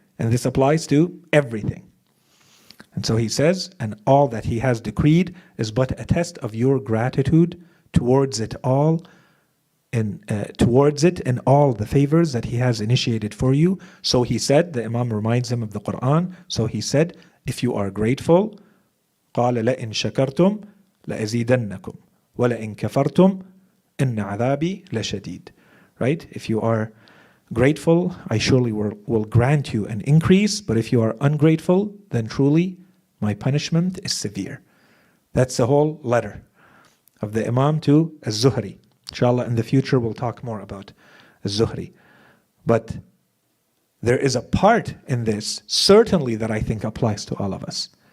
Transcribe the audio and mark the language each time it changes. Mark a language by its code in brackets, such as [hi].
[en] And this applies to everything. And so he says, and all that He has decreed is but a test of your gratitude towards it all, in all the favors that He has initiated for you. So he said, the Imam reminds him of the Quran. So he said, if you are grateful, [ar] قال لئن شكرتم لأزيدنكم ولئن كفرتم إن عذابي لشديد. [en] Right? If you are grateful, I surely will grant you an increase, but if you are ungrateful, then truly my punishment is severe. That's the whole letter of the Imam to Zuhri. Inshallah, in the future we'll talk more about Zuhri. But there is a part in this, certainly, that I think applies to all of us.